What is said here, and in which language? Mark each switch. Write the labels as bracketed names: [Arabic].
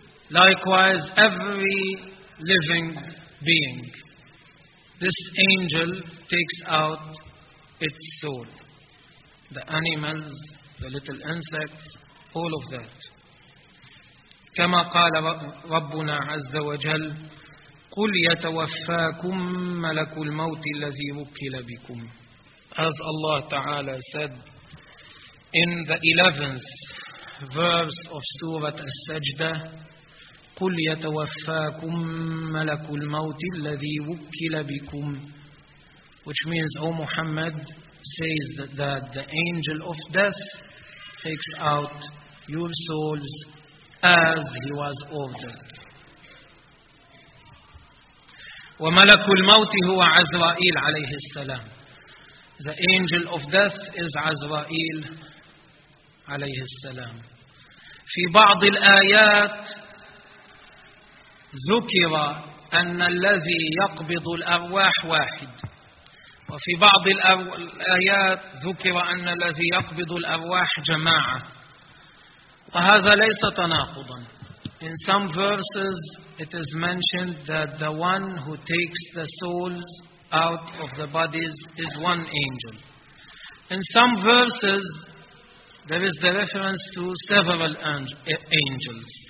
[English] Likewise, every living being, this angel takes out its soul. The animals, the little insects, all of that. [Arabic] كما قال ربنا عز وجل قل يتوفاكم ملك الموت الذي وكل بكم. [English] As Allah Ta'ala said in the 11th verse of Surah Al-Sajdah, [Arabic] قل يتوفاكم ملك الموت الذي وكل بكم, [English] which means, O Muhammad, says that the angel of death takes out your souls as he was ordered. [Arabic] وملك الموت هو عزرائيل عليه السلام. [English] The angel of death is عزرائيل [Arabic] عليه السلام. في بعض الآيات ذكر أن الذي يقبض الأرواح واحد, وفي بعض الآيات ذكر أن الذي يقبض الأرواح جماعة, وهذا ليس تناقضا. [English] In some verses it is mentioned that the one who takes the souls out of the bodies is one angel. In some verses there is the reference to several angels.